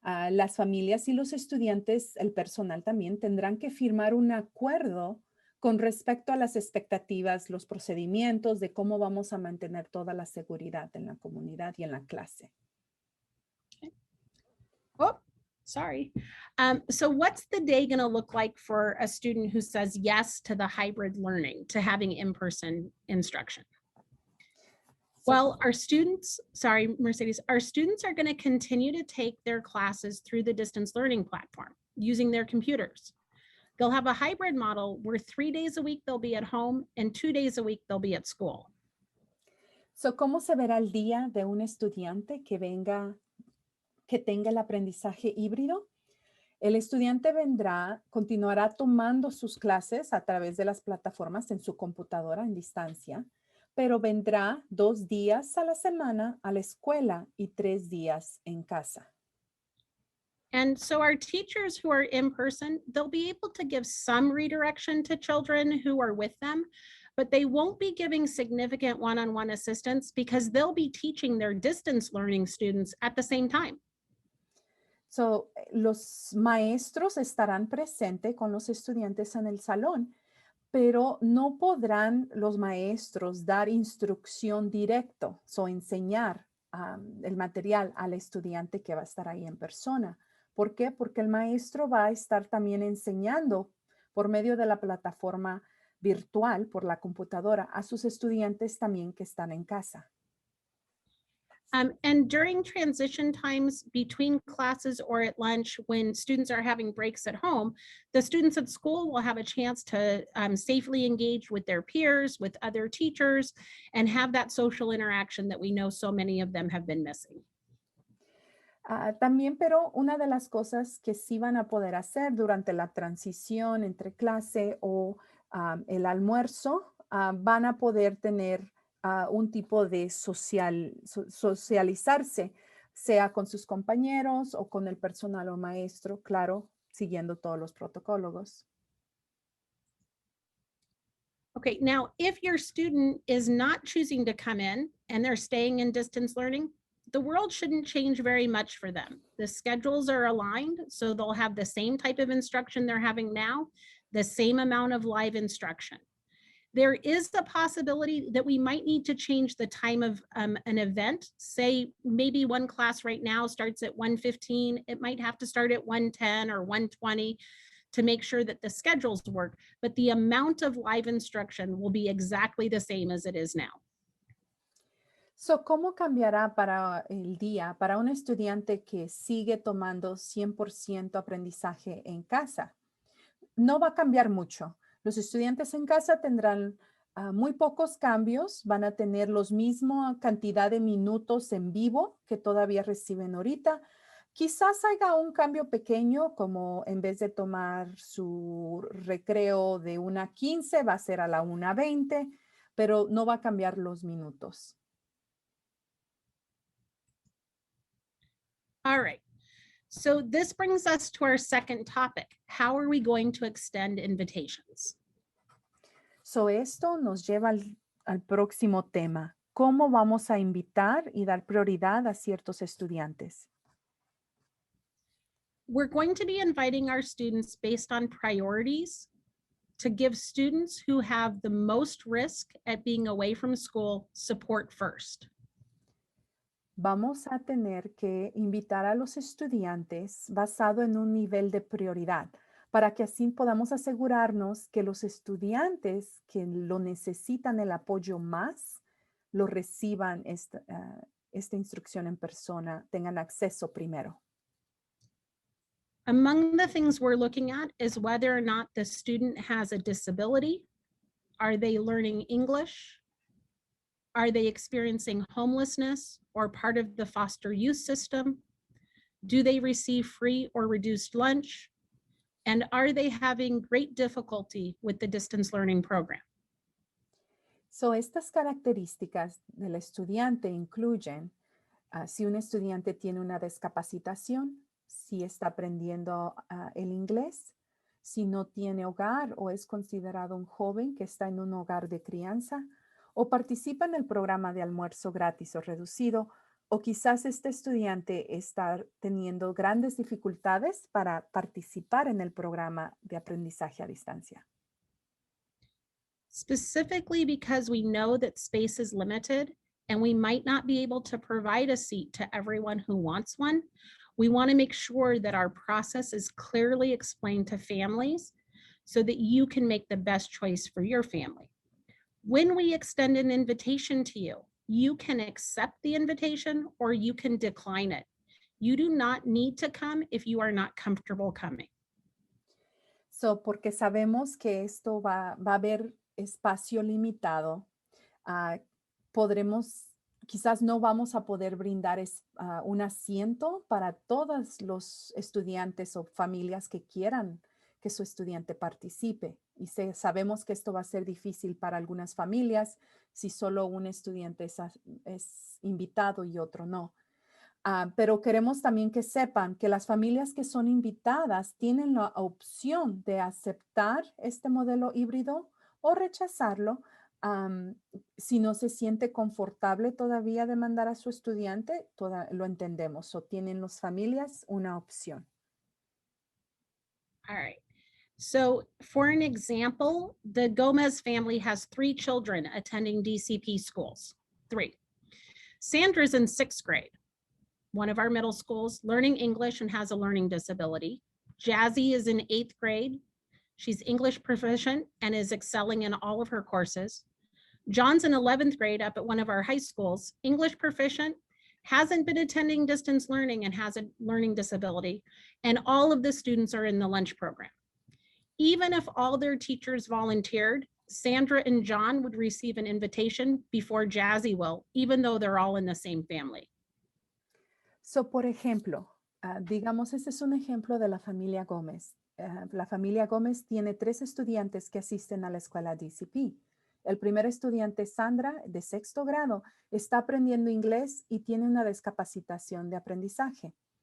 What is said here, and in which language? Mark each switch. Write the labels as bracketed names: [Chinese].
[Spanish] Las familias y los estudiantes, el personal también, tendrán que firmar un acuerdo con respecto a las expectativas, los procedimientos de cómo vamos a mantener toda la seguridad en la comunidad y en la clase. [English] Oh, sorry. So what's the day going to look like for a student who says yes to the hybrid learning, to having in-person instruction? Well, our students, sorry, Mercedes, our students are going to continue to take their classes through the distance learning platform using their computers. They'll have a hybrid model where 3 days a week they'll be at home and 2 days a week they'll be at school. [Spanish] So, ¿cómo se verá el día de un estudiante que tenga el aprendizaje híbrido? El estudiante continuará tomando sus clases a través de las plataformas en su computadora en distancia, pero vendrá 2 días a la semana a la escuela y 3 días en casa. [English] And so our teachers who are in person, they'll be able to give some redirection to children who are with them, but they won't be giving significant one-on-one assistance because they'll be teaching their distance learning students at the same time. [Spanish] So, los maestros estarán presentes con los estudiantes en el salón, pero no podrán los maestros dar instrucción directo o enseñar el material al estudiante que va a estar ahí en persona. ¿Por qué? Porque el maestro va a estar también enseñando por medio de la plataforma virtual, por la computadora, a sus estudiantes también que están en casa. [English] And during transition times between classes or at lunch, when students are having breaks at home, the students at school will have a chance to safely engage with their peers, with other teachers, and have that social interaction that we know so many of them have been missing. [Spanish] También, pero una de las cosas que sí van a poder hacer durante la transición entre clase o el almuerzo, van a poder tener un tipo de socializarse, sea con sus compañeros o con el personal o maestro, claro, siguiendo todos los protocolos. [English] Okay, now if your student is not choosing to come in and they're staying in distance learning, the world shouldn't change very much for them. The schedules are aligned, so they'll have the same type of instruction they're having now, the same amount of live instruction. There is the possibility that we might need to change the time of an event. Say maybe one class right now starts at 1:15. It might have to start at 1:10 or 1:20 to make sure that the schedules work, but the amount of live instruction will be exactly the same as it is now. [Spanish] So, ¿cómo cambiará para el día para un estudiante que sigue tomando 100% aprendizaje en casa? No va a cambiar mucho. Los estudiantes en casa tendrán muy pocos cambios, van a tener los mismos cantidad de minutos en vivo que todavía reciben ahorita. Quizás haya un cambio pequeño, como en vez de tomar su recreo de 1:15, va a ser a la 1:20, pero no va a cambiar los minutos. [English] All right. So this brings us to our second topic. How are we going to extend invitations? [Spanish] So, esto nos lleva al próximo tema. ¿Cómo vamos a invitar y dar prioridad a ciertos estudiantes? [English] We're going to be inviting our students based on priorities to give students who have the most risk at being away from school support first. [Spanish] Vamos a tener que invitar a los estudiantes basado en un nivel de prioridad para que así podamos asegurarnos que los estudiantes que lo necesitan el apoyo más, lo reciban esta instrucción en persona, tengan acceso primero. [English] Among the things we're looking at is whether or not the student has a disability. Are they learning English? Are they experiencing homelessness or part of the foster youth system? Do they receive free or reduced lunch? And are they having great difficulty with the distance learning program? [Spanish] So, estas características del estudiante incluyen si un estudiante tiene una discapacitación, si está aprendiendo el inglés, si no tiene hogar o es considerado un joven que está en un hogar de crianza, o participa en el programa de almuerzo gratis o reducido, o quizás este estudiante está teniendo grandes dificultades para participar en el programa de aprendizaje a distancia. [English] Specifically because we know that space is limited and we might not be able to provide a seat to everyone who wants one, we want to make sure that our process is clearly explained to families so that you can make the best choice for your family. When we extend an invitation to you, you can accept the invitation or you can decline it. You do not need to come if you are not comfortable coming. [Spanish] So, porque sabemos que esto va a haber espacio limitado, podremos, quizás no vamos a poder brindar un asiento para todos los estudiantes o familias que quieran que su estudiante participe. Y sabemos que esto va a ser difícil para algunas familias si solo un estudiante es invitado y otro no. Pero queremos también que sepan que las familias que son invitadas tienen la opción de aceptar este modelo híbrido o rechazarlo si no se siente confortable todavía de mandar a su estudiante, lo entendemos. O tienen las familias una opción. [English] All right. So for an example, the Gomez family has 3 children attending DCP schools, 3. Sandra's in 6th grade, one of our middle schools, learning English and has a learning disability. Jazzy is in 8th grade. She's English proficient and is excelling in all of her courses. John's in 11th grade up at one of our high schools, English proficient, hasn't been attending distance learning and has a learning disability. And all of the students are in the lunch program. Even if all their teachers volunteered, Sandra and John would receive an invitation before Jazzy will, even though they're all in the same family. [Spanish] So, por ejemplo, digamos, este es un ejemplo de la familia Gómez. La familia Gómez tiene 3 estudiantes que asisten a la escuela DCP. El primer estudiante, Sandra, de 6º grado, está aprendiendo inglés y tiene una discapacitación de aprendizaje.